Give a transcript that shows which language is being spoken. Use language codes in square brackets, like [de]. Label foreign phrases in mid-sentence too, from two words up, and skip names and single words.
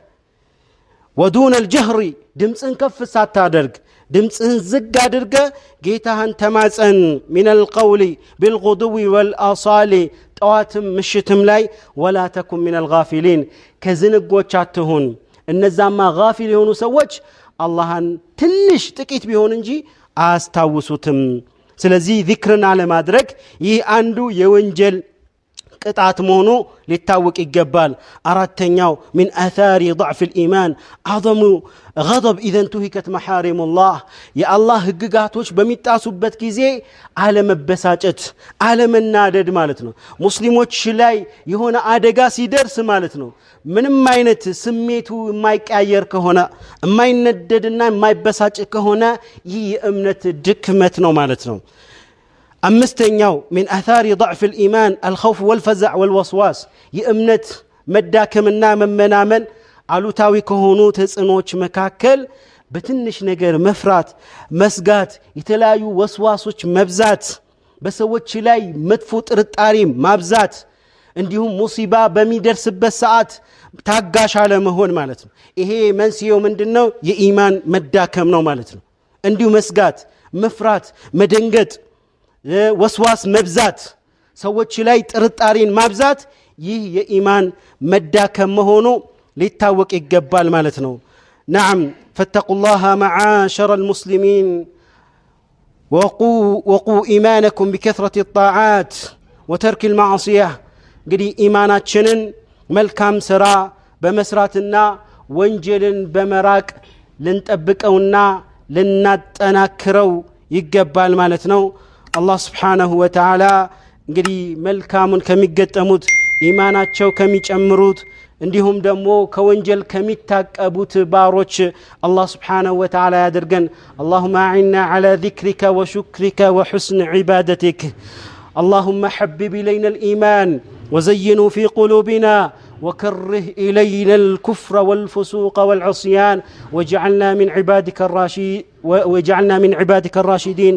[ar] ودون الجهر [am] ድምጽን ከፍ ሳታደርግ ድምጽህን ዝቅ አድርገህ ጌታህን ተማጸን [ar] من القول بالغدو والآصال [am] ጠዋትም ምሽትም ላይ [ar] ولا تكن من الغافلين [am] ከዝንጎች አትሁን እነዛማ غافل የሆኑ ሰዎች አላህን ትንሽ ጥቂት ቢሆን እንጂ አያስታውሱትም ስለዚህ ዚክርን አለማድረግ ይህ አንዱ የወንጀል ቅጣት መሆኑ ሊታወቅ ይገባል አራተኛው [ar] من آثار ضعف الإيمان عظم غضب إذا انتهكت محارم الله يا الله [am] ህግጋቶች በሚጣሱበት ጊዜ አለመበሳጨት አለመናደድ ማለት ነው ሙስሊሞች ላይ የሆነ አደጋ ሲደርስ ማለት ነው ምንም አይነት ስሜቱ የማይቀያየር ከሆነ የማይነደድና የማይበሳጭ ከሆነ ይህ የእምነት ድክመት ነው ማለት ነው አምስተኛው [ar] من آثار ضعف الإيمان الخوف والفزع والوسواس [am] የእምነት መዳከምና መመናመን አሉታዊ ከሆኑ ተጽኖች መካከል በትንሽ ነገር መፍራት መስጋት የተለያዩ ወስዋሶች መብዛት በሰዎች ላይ መጥፎ ጥርጣሬ ማብዛት እንዲሁም ሙሲባ በሚደርስበት ሰዓት ታጋሽ አለመሆን ማለት ነው ይሄ መንስኤው ምንድነው የኢማን መዳከም ነው ማለት ነው እንዲሁ መስጋት መፍራት መደንገጥ ወስዋስ መብዛት ሰዎች ላይ ጥርጣሬን ማብዛት ይህ የኢማን መዳከም መሆኑ ሊታወቅ ይገባል ማለት ነው [ar] نعم فاتقوا الله معاشر المسلمين وقوا إيمانكم بكثرة الطاعات وترك المعصية [am] እንግዲህ ኢማናችንን መልካም ስራ በመስራትና ወንጀልን በመራቅ ልንጠብቀውና ልናጠናክረው ይገባል ማለት ነው። አላህ [ar] سبحانه وتعالى [am] እንግዲህ መልካሙን ከሚገጠሙት ኢማናቸው ከሚጨምሩት እንዲሁም ደግሞ ከወንጀል ከሚታቀቡት ባሮች አላህ [ar] سبحانه وتعالى [am] ያድርገን። [ar] اللهم أعنا على ذكرك وشكرك وحسن عبادتك. اللهم حبب إلينا الإيمان وزينه في قلوبنا وكره إلينا الكفر والفسوق والعصيان واجعلنا من عبادك الراشدين.